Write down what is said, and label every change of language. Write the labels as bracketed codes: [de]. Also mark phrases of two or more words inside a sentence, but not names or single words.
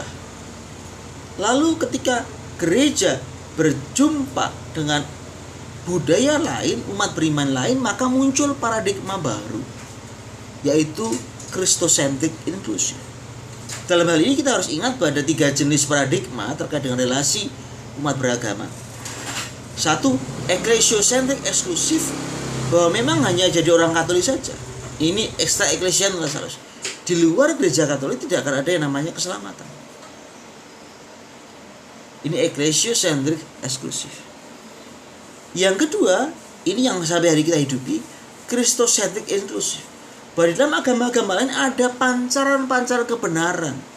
[id] Lalu ketika gereja berjumpa dengan budaya lain, umat beriman lain, maka muncul paradigma baru, yaitu [en] Christocentric inclusion. [id] Dalam hal ini kita harus ingat bahwa ada 3 jenis paradigma terkait dengan relasi umat beragama. Satu, ecclesiocentrik eksklusif, bahwa memang hanya jadi orang Katolik saja. [la] Ini extra ecclesian universalis. [id] Di luar gereja Katolik tidak akan ada yang namanya keselamatan. Ini ecclesiocentrik eksklusif. Yang kedua, ini yang sampai hari kita hidupi, Christocentrik inklusif. Bahwa di dalam agama-agama lain ada pancaran-pancaran kebenaran.